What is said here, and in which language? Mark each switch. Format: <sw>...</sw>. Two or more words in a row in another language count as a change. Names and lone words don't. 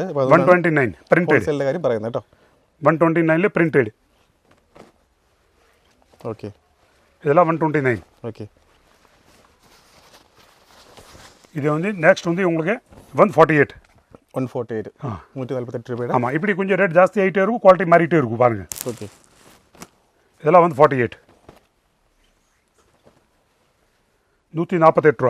<ml>129 പ്രിന്റഡ്. ഹോൾസെയിലിന്റെ കാര്യം പറയുന്നത് കേട്ടോ. 129ல പ്രിന്റഡ്. ഓക്കെ.</ml> <ta>இதெல்லாம் 129. ஓகே. இது வந்து நெக்ஸ்ட் வந்து உங்களுக்கு 148. 148. 148 ரூபாய். ஆமாம், இப்படி கொஞ்சம் ரேட் ஜாஸ்தி ஆகிட்டே இருக்கும், குவாலிட்டி மாறிட்டே இருக்கும் பாருங்க. ஓகே. இதெல்லாம் 148. 148 ரூபா.</ta>